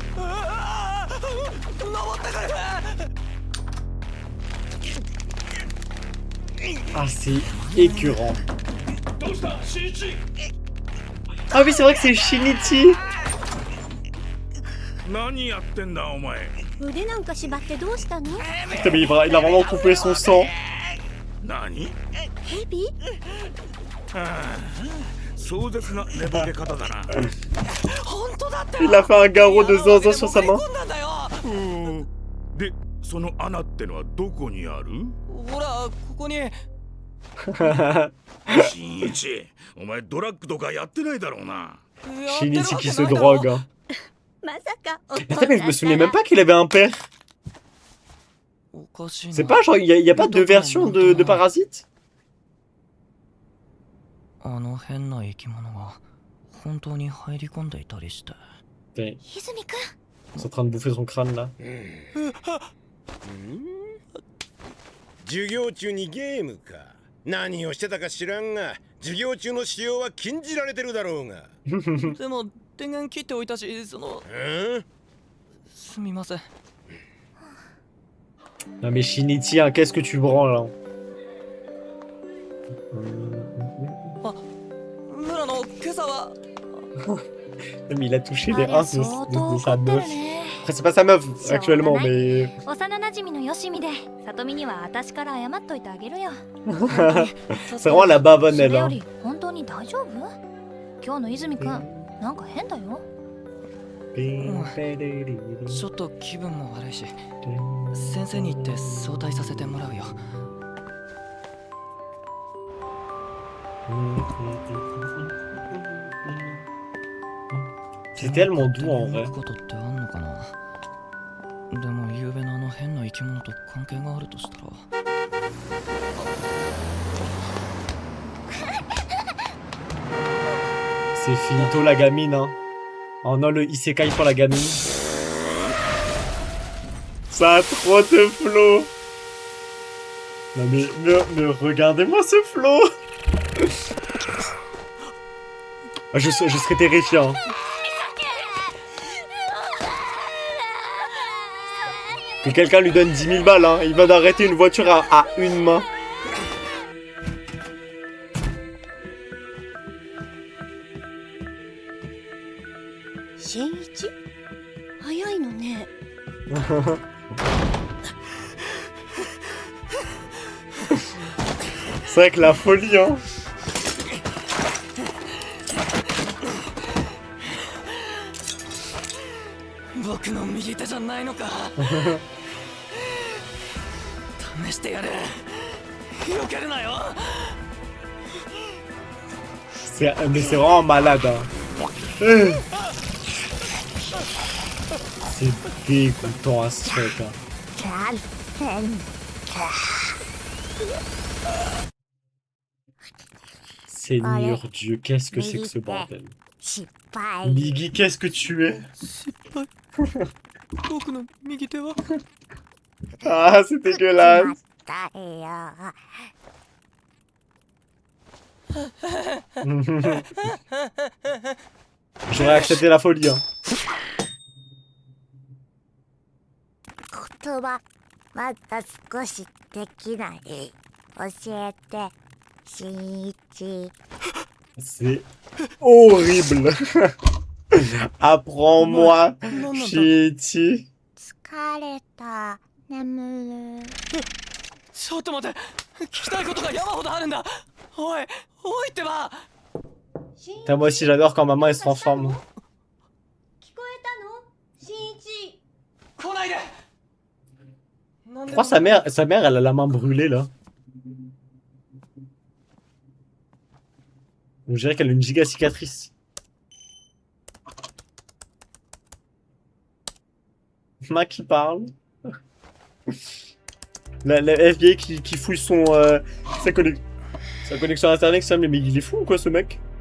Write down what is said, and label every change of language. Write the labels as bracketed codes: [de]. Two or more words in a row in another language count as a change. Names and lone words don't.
[fr] Ah, c'est écœurant. Ah oui, c'est vrai que c'est Shinichi. [ja] 何やってんだお前。腕なんか縛ってどうしたの？ [fr] Putain, mais il a vraiment coupé son sang. [ja] 何？ヘビ？壮絶な寝ぼけ方だな。 [fr] Il a fait un garrot de zozo sur sa main. [ja] で、その穴ってのはどこにある？ほらここに新一、お前ドラッグとかやってないだろうな。 [fr] Shinichi qui se drogue. Hein. [ja] まさかお父 [fr] Putain, mais je me [ja] さ [fr] souvenais [ja] ん [fr] même pas qu'il avait un père. [ja] おかしいな [fr] C'est pas genre, y a pas deux versions de Parasite? [ja] あの変な生き物が本当に入り込んでいたりして [fr] Putain, [ja] 泉くん [fr] ils sont en train de bouffer son crâne là. [ja] 授業中にゲームか。何をしてたか知らんが、授業中の使用は禁じられてるだろうが。でも電源切っておいたしそのすみません [fr] Non mais Shinichi, hein, qu'est-ce que tu branles hein? [ja] 村野今朝は [fr] Mais il a touché [ja] あ [fr] les [ja] れ [fr] reins [ja] 相 [fr] de [ja] 当 [fr] sa [ja] 怒ってる [fr] meuf. [ja] ね [fr] Après c'est pas sa meuf actuellement mais... [ja] 幼なじみのよしみで里美には私から謝っといてあげるよ [fr] C'est vraiment la bavonne [ja] そ [fr] elle [ja] れよ [fr] hein. [ja] り本当に大丈夫？今日の泉くんなんか変だよ。ちょっと気分も悪いし先生に言って早退させてもらうよ [fr] C'est tellement doux en vrai. [ja] ことってあんのかなでも夕べのあの変な生き物と関係があるとしたら [fr] C'est finito la gamine hein. Oh non le isekai pour la gamine. Ça a trop de flow. Non mais regardez-moi ce flow. Ah, je serais terrifiant. Hein. Que quelqu'un lui donne 10 000 balles, hein. Il va d'arrêter une voiture à une main. [ja] 新一早いのね。 [fr] C'est vrai que la folie, hein. [ja] 僕の右手じゃないのか試してやれ避けるなよ [fr] Mais c'est vraiment malade, hein. C'est dégoûtant à ce truc, hein. Seigneur Dieu, qu'est-ce que c'est que ce bordel? [ja] 失敗。 [fr] Miggy, qu'est-ce que tu es? [ja] 僕の右手は [fr] Ah, c'est dégueulasse. [ja] だよ。 [fr] J'aurais accepté la folie, hein. [ja] 言葉まだ少しできない。教えて、新一。 [fr] C'est horrible. Apprends-moi, Shinichi. [ja] 疲れた。眠る。ちょっと待って聞きたいことが山ほどあるんだおいおいってば [fr] Putain, moi aussi, j'adore quand maman elle se transforme. [ja] 聞こえたの？新一。来ないで [fr] Je crois que sa mère, elle a la main brûlée là. On dirait qu'elle a une giga cicatrice. Main qui parle. La FBI qui fouille sa connexion internet, ça, mais il est fou ou quoi ce mec?